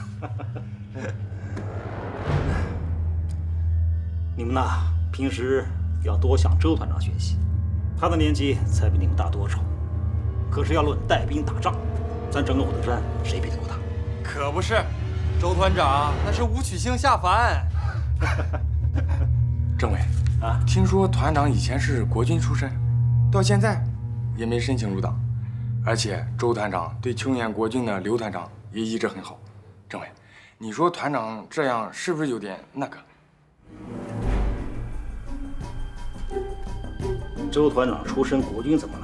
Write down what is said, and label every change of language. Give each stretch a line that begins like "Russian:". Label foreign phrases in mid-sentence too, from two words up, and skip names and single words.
Chinese: 你們吶，平時要多向周團長學習，他的年紀才比你們大多少。可是要論帶兵打仗，咱整個虎頭山誰比得過他？可不是，周團長那是武曲星下凡。政委啊，聽說團長以前是國軍出身，到现在也没申请入党，而且周团长对救援国军的刘团长也一直很好。政委，你说团长这样是不是有点那个？周团长出身国军怎么了？